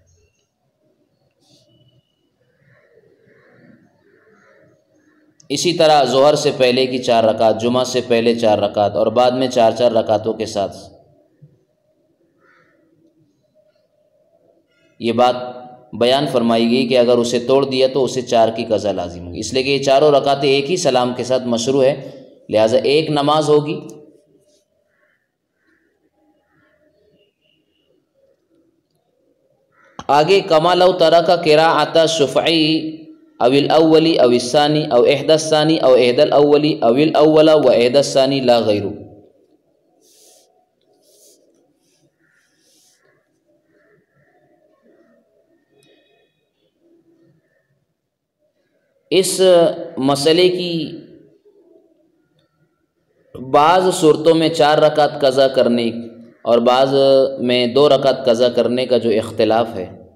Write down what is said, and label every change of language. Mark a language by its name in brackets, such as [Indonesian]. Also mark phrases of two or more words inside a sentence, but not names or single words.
[Urdu] اسی طرح ظہر سے پہلے کی 4 رکعت، جمعہ سے پہلے 4 رکعت اور بعد میں 4 رکعتوں کے ساتھ یہ بات بیان فرمائی گئی کہ اگر اسے توڑ دیا تو اسے 4 کی قضا لازم ہوگی، اس لیے کہ یہ 4 رکعتیں ایک ہی سلام کے ساتھ مشروع ہے، لہٰذا ایک نماز ہوگی۔ [Arabic] آگے کما لو ترک قراءۃ الشفعی او الاولی او الثانی او احدى الثانی او احدى الاولی او الاول و احدى الثانی لا غیر۔ [Urdu] اس مسئلے کی بعض صورتوں میں 4 رکعت قضا کرنے اور بعض میں 2 رکعت قضا کرنے کا جو اختلاف ہے،